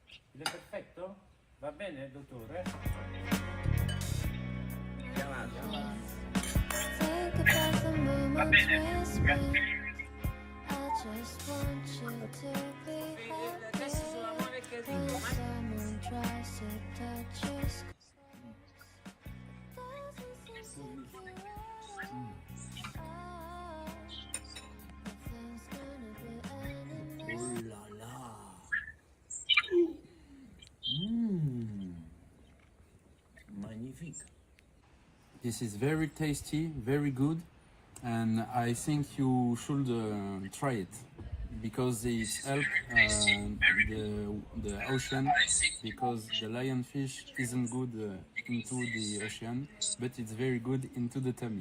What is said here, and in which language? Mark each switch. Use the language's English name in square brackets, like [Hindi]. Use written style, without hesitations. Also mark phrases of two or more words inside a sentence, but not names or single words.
[Italian] È perfetto? Va bene, dottore? Chiamate. Va bene. Adesso sono amore che dico, [French] Oh là là. Magnifique. [English] This is very tasty, very good, and I think you should try it because it helps the ocean, because the lionfish isn't good into the ocean, but it's very good into the tummy.